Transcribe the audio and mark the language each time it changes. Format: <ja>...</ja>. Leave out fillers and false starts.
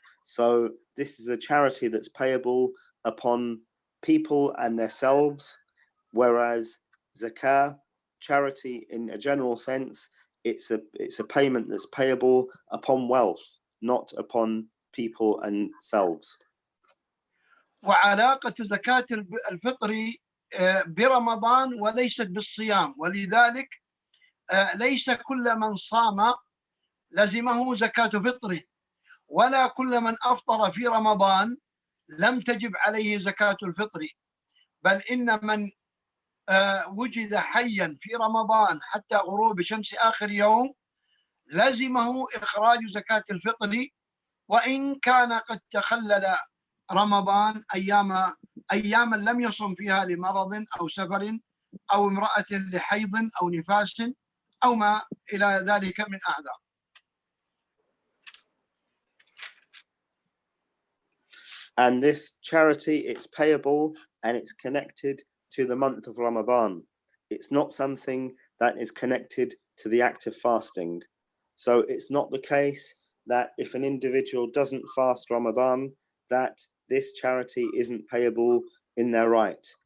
<en>So this is a charity that's payable upon people and themselves, whereas zakah, charity in a general sense, it's a payment that's payable upon wealth, not upon people and selves.</en> <ar>وعلاقة زكاة الفطر برمضان وليست بالصيام، ولذلك ليس كل من صام لزمه زكاة فطره، ولا كل من أفطر في رمضان لم تجب عليه زكاة الفطر، بل إن من وجد حيا في رمضان حتى غروب شمس آخر يوم لزمه إخراج زكاة الفطر، وإن كان قد تخلل رمضان أياما لم يصم فيها لمرض أو سفر أو امرأة لحيض أو نفاس أو ما إلى ذلك من أعذار.</ar> <en>And this charity, it's payable and it's connected to the month of Ramadan. It's not something that is connected to the act of fasting. So it's not the case that if an individual doesn't fast Ramadan, that this charity isn't payable in their right.</en>